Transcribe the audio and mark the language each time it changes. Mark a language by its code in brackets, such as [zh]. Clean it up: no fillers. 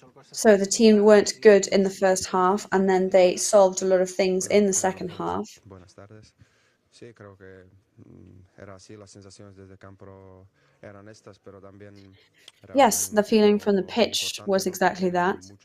[en] So the team weren't good in the first half, and then they solved a lot of things in the second half. [es] Sí, creo que era así, las sensaciones desde campo eran estas, pero también [en] Yes, the feeling from the pitch was exactly that.